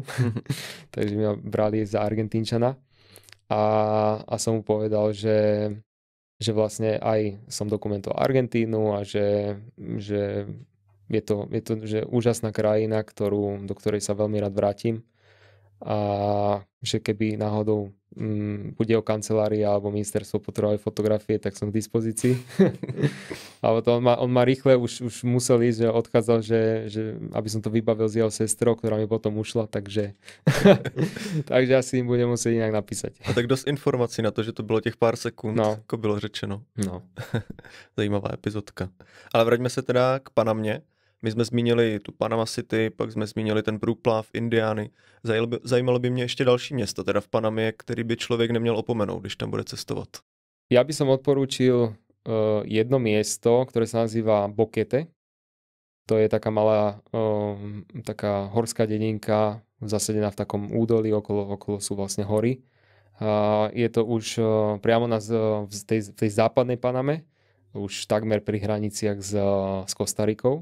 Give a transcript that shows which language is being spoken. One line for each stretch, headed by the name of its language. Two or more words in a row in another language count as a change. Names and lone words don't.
Slovak: Takže mi brali za Argentínčana a som mu povedal, že vlastne aj som dokumentoval Argentínu a že je to že úžasná krajina, do ktorej sa veľmi rád vrátim a že keby náhodou bude o kancelária alebo ministerstvo potrebovali fotografie, tak som k dispozícii. Ale to on ma rýchle už musel ísť, že odchádzal, že aby som to vybavil s jeho sestrou, ktorá mi potom ušla, takže asi im budem musieť inak napísať.
Czech: A tak dost informací na to, že to bylo těch pár sekund, jako bylo řečeno. No. Zajímavá epizodka. Ale vraťme se teda k Panamě. My jsme zmínili tu Panama City, pak jsme zmínili ten průplav Indiány. Zajímalo by mě ještě další město, teda v Panamě, který by člověk neměl opomenout, když tam bude cestovat.
Slovak: Ja by som odporúčil jedno miesto, ktoré sa nazýva Boquete. To je taká malá, taká horská dedinka, zasadená v takom údolí, okolo sú vlastne hory. Je to už priamo v tej západnej Paname, už takmer pri hraniciach s Kostarikou.